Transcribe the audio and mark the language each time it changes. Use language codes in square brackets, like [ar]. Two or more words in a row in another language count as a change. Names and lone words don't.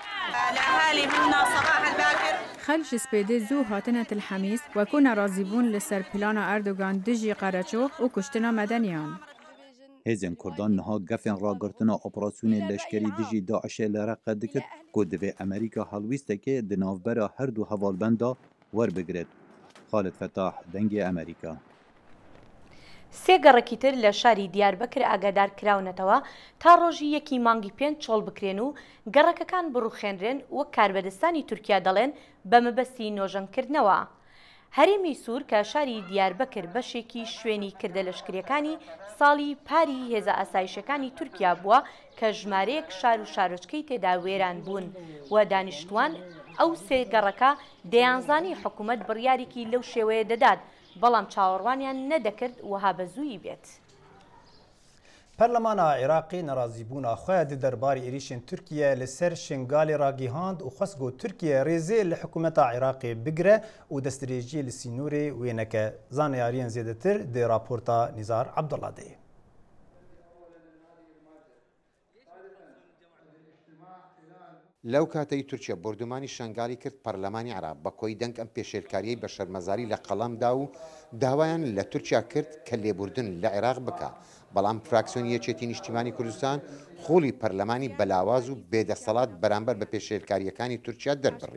[ku] خەلک ji spêdê zû hatine Tilhemîs wekû nerazîbûn li ser plana Erdogan dijî Qereço û kuştina medeniyan. Hêzên Kurdan niha gefên ragirtina operasyonê leşkerî dijî Daişê li Reqe dikir ku divê Amerîka helwîstekê di navbera her du hevalbenda werbigirit. Xalid Fetah, Dengê Amerîka. [ckb] سێ گەڕێکی تر لە شاری دیاربەکر ئاگادار کراونەتەوە تا ڕۆژی یەکی مانگی پێنج چۆڵ بکرێن و گەڕەکەکان بڕوخێنرێن وەک کاربەدەستانی تورکیا دەڵێن بە مەبەستی نۆژەنکردنەوە. هەرێمی سوور کە شاری دیاربەکر بەشێکی شوێنی کردە لەشکریەکانی ساڵی پاری هێزە ئاسایشەکانی تورکیا بووە کە ژمارەیەک شار و شارۆچکەی تێدا وێران بوون و دانیشتوان ئەو سێ گەڕەکە دەیانزانی حکوومەت بڕیارێکی لەو شێوەیە دەدات بەڵام چاوەڕوانیان نەدەکرد وها بەزووی بێت. [ku] پەرلەمانە عێراقی نەڕازیبوونا خۆیان دی دەرباری ێریشên Tirkiye li ser şingalê ragîhand û xwest got Tirkiye rêzê li hikûmeta Iraqê bigire û destdirêjiyê li Sînûrê wêneke. Zaneyariyên zêdetir dê raporta Nizar Abdullah deyê. [ckb] لەو کاتەی تورکیا بردومانی شنگالی کرد پەرلەمانی عێراق بە کۆی دەنگ ئەم پێشێلکاریەی بە شەرمەزاری لە قەڵەمدا و داوایان لە تورکیا کرد کە لێبوردن لە عێراق بکە بەڵام فراکسیۆنی یەکێتی نیشتیمانی کوردستان خۆڵی پەرلەمانی بەلاواز و بێدەسەڵات بەرامبەر بە پێشێلکاریەکانی تورکیا دەربڕی.